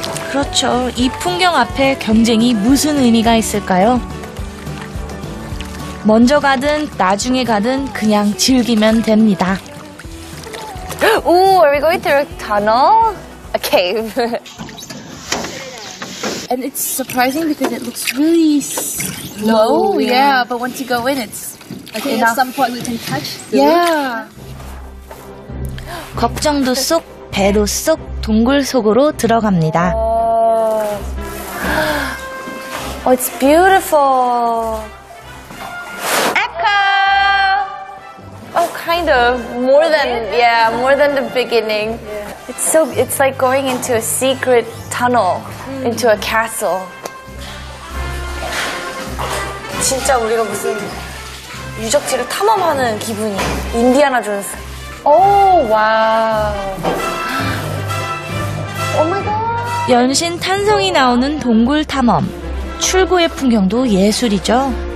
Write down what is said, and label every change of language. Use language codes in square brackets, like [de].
[ko] 그렇죠. 이 풍경 앞에 경쟁이 무슨 의미가 있을까요? 먼저 가든 나중에 가든 그냥 즐기면 됩니다. [en] Ooh, are we going through a tunnel? A cave. And it's surprising because it looks really low. Yeah, but once you go in, it's okay. At some point we can touch. Yeah. [ko] 걱정도 쏙, 배도 쏙, 동굴 속으로 들어갑니다. [en] Oh, it's beautiful. Echo. Oh, kind of more than more than the beginning. It's like going into a secret tunnel, into a castle. [ko] 진짜 우리가 무슨 유적지를 탐험하는 기분이야. [en] 인디아나 존스. 오, 와우. 오 마이 갓. [ko] 연신 탄성이 나오는 동굴 탐험. 출구의 풍경도 예술이죠.